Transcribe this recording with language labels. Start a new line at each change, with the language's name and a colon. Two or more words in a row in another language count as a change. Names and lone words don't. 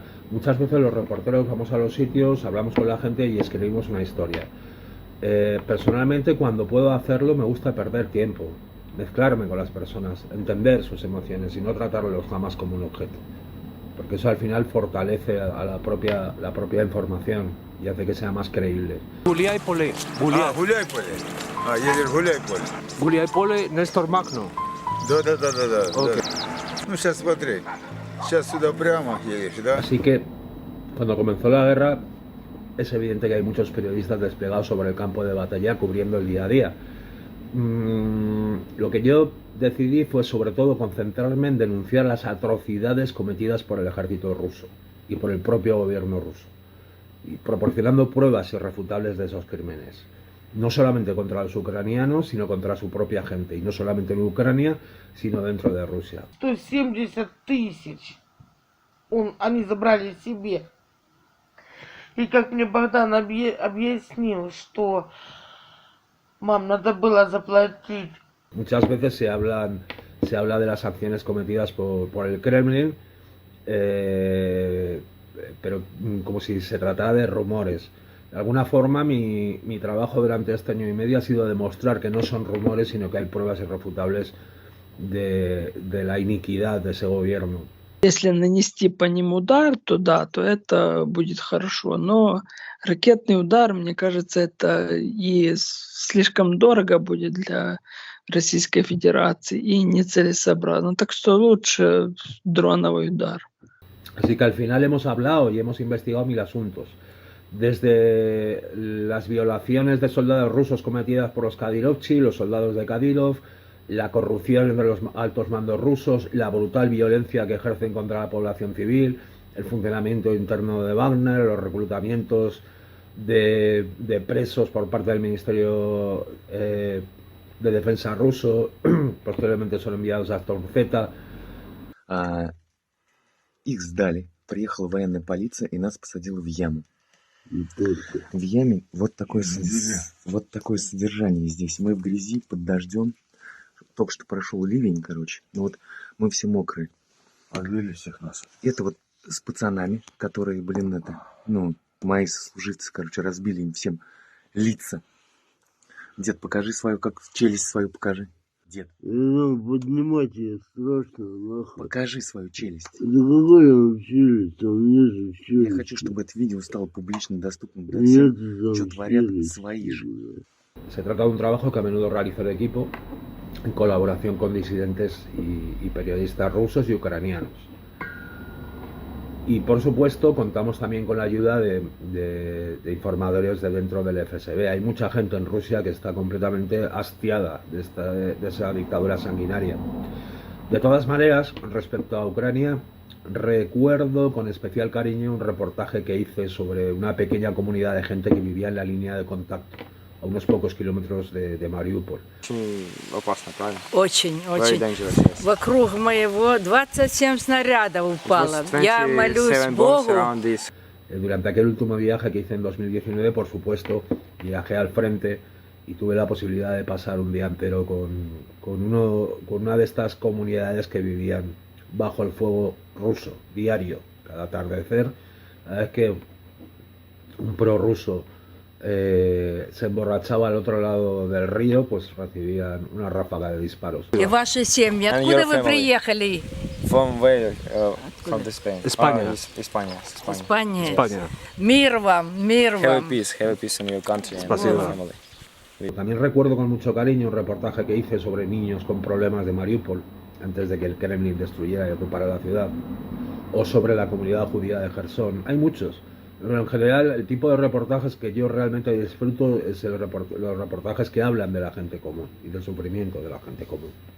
Spanish: Muchas veces los reporteros vamos a los sitios, hablamos con la gente y escribimos una historia. Personalmente, cuando puedo hacerlo, me gusta perder tiempo, mezclarme con las personas, entender sus emociones y no tratarlos jamás como un objeto. Porque eso al final fortalece a la propia información y hace que sea más creíble.
Russian: Гуляй поле. Гуляй поле. Едешь гуляй поле. Гуляй поле, Нестор Макно. Да. Окей. Ну, сейчас смотри. Сейчас сюда прямо едешь, да?
Spanish: Así que, cuando comenzó la guerra, es evidente que hay muchos periodistas desplegados sobre el campo de batalla cubriendo el día a día. Lo que yo decidí fue sobre todo concentrarme en denunciar las atrocidades cometidas por el ejército ruso y por el propio gobierno ruso, y proporcionando pruebas irrefutables de esos crímenes, no solamente contra los ucranianos, sino contra su propia gente, y no solamente en Ucrania, sino dentro de Rusia.
Russian: 170 000 они забрали себе. И как мне Богдан объяснил, что надо было заплатить.
Spanish: Muchas veces se habla de las acciones cometidas por el Kremlin, pero como si se tratara de rumores. De alguna forma mi trabajo durante este año y medio ha sido demostrar que no son rumores, sino que hay pruebas irrefutables de la iniquidad de ese gobierno.
Russian: Если нанести по ним удар, то да, то это будет хорошо. Но ракетный удар, мне кажется, это и слишком дорого будет для Российской Федерации и нецелесообразно. Так что лучше дроновый удар.
Spanish: Así que al final hemos hablado y hemos investigado mil asuntos. Desde las violaciones de soldados rusos cometidas por los Kadyrovchi, los soldados de Kadyrov, la corrupción de los altos mandos rusos, la brutal violencia que ejercen contra la población civil, el funcionamiento interno de Wagner, los reclutamientos de presos por parte del Ministerio de Defensa ruso, posteriormente son enviados a Storm-Z.
Russian: Их сдали. Приехала военная полиция и нас посадила в яму. В яме вот такое содержание здесь. Мы в грязи, под дождем. Только что прошел ливень, короче. Ну вот мы все мокрые. Отвели всех нас. Это вот с пацанами, которые, мои сослуживцы, короче, разбили им всем лица. Дед, покажи свою, как челюсть свою покажи. Дед. Поднимать ее страшно, нахуй. Покажи свою челюсть. Да какой он челюсть? Там нету челюсти. Я хочу, чтобы это видео стало публично доступным для Нет, всех. Что творят свои же.
Spanish: Se trata de un trabajo que a menudo realiza el equipo en colaboración con disidentes y periodistas rusos y ucranianos. Y por supuesto contamos también con la ayuda de informadores de dentro del FSB. Hay mucha gente en Rusia que está completamente hastiada de esa dictadura sanguinaria. De todas maneras, respecto a Ucrania, recuerdo con especial cariño un reportaje que hice sobre una pequeña comunidad de gente que vivía en la línea de contacto, a unos pocos kilómetros de Mariupol.
Russian: Очень опасно, правильно? Очень,
English: Very
Russian: очень.
English: dangerous, yes.
Russian: Вокруг моего 27 снарядов упало.
English: It was
Russian: Я
English: 27
Russian: молюсь
English: bombs
Russian: Богу.
English: around this.
Spanish: Durante aquel último viaje que hice en 2019, por supuesto, viajé al frente y tuve la posibilidad de pasar un día entero con una de estas comunidades que vivían bajo el fuego ruso, diario, cada atardecer. La verdad es que un prorruso se emborrachaba al otro lado del río, pues recibían una ráfaga de disparos.
Russian: И ваши семьи.
English: And
Russian: Откуда
English: your
Russian: вы
English: family?
Russian: приехали?
English: From where? From the Spain.
Russian: Испания. Испания. Испания. Испания. Мир вам, мир
English: Have
Russian: вам.
English: a peace in your country and
Russian: Спасибо.
English: your family.
Spanish: También recuerdo con mucho cariño un reportaje que hice sobre niños con problemas de Mariupol, antes de que el Kremlin destruyera y ocupara la ciudad, o sobre la comunidad judía de Jersón. Hay muchos. Pero en general, el tipo de reportajes que yo realmente disfruto es los reportajes que hablan de la gente común y del sufrimiento de la gente común.